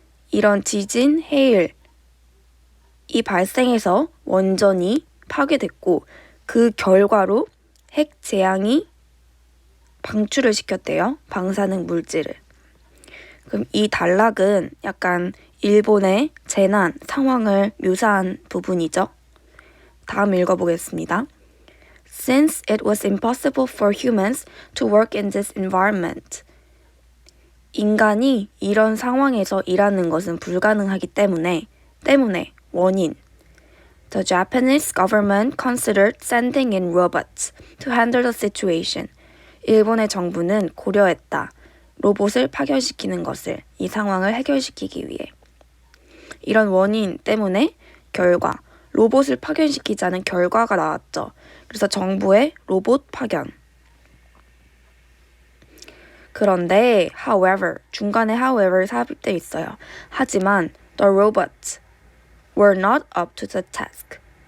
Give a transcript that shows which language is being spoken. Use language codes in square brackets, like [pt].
[ko] 이런 지진, 해일, 이 발생해서 원전이 파괴됐고 그 결과로 핵 재앙이 방출을 시켰대요. 방사능 물질을. 그럼 이 단락은 약간 일본의 재난 상황을 묘사한 부분이죠. 다음 읽어보겠습니다. [en] Since it was impossible for humans to work in this environment. [ko] 인간이 이런 상황에서 일하는 것은 불가능하기 때문에 원인. [en] The Japanese government considered sending in robots to handle the situation. [ko] 일본의 정부는 고려했다. 로봇을 파견시키는 것을, 이 상황을 해결시키기 위해. 이런 원인 때문에 결과, 로봇을 파견시키자는 결과가 나왔죠. 그래서 정부의 로봇 파견. 그런데 however, 중간에 however 삽입되어 있어요. 하지만 [en] the robots were not up to the task.